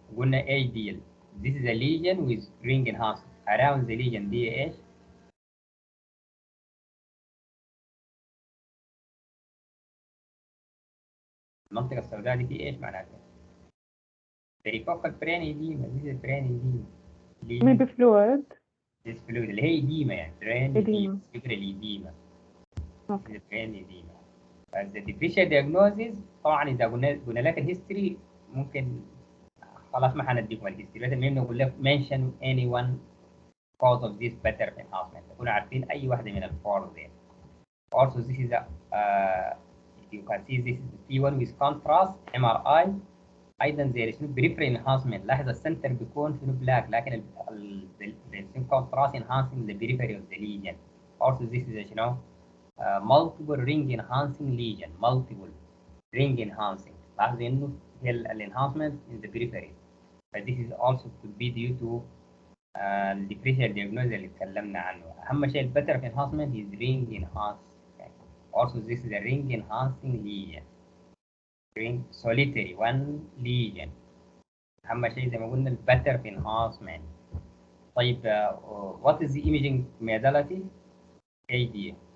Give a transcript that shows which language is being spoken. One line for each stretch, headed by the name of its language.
Arabic: قلنا ايش دي؟
English: This is a lesion with ring enhancement. Around the lesion
Arabic: دي ايش؟ المنطقة السوداء دي في ايش معناتها؟
English: perifocal brain edema. This is brain edema. Maybe fluid. This fluid
Arabic: اللي هي
English: edema يعني brain edema. edema. Okay. brain edema. As the differential diagnosis
Arabic: طبعا إذا قلنا لك الهيستوري ممكن خلاص ما حنديكم الهيستوري، لازم نقول لك
English: mention any one cause of this better enhancement.
Arabic: تكونوا عارفين أي واحدة من الفور دي.
English: Also this is a you can see this is T1 with contrast MRI.
Arabic: أيضا زي شنو
English: peripheral enhancement.
Arabic: لاحظ السنتر بيكون شنو بلاك لكن ال
English: contrast enhancing the periphery of the lesion. Also this is
Arabic: شنو
English: multiple ring enhancing lesion. multiple ring enhancing.
Arabic: لاحظ إنه هي الانهانسمنت
English: in the periphery. But this is also could be due to
Arabic: الديفرنشال دياجنوز اللي اتكلمنا عنه. اهم شيء البتر في
English: enhancement is ring enhancing. Also this is a ring enhancing lesion. ring solitary one lesion.
Arabic: اهم شيء زي ما قلنا البتر في enhancement.
English: طيب what is the imaging modality؟
Arabic: ايش دي؟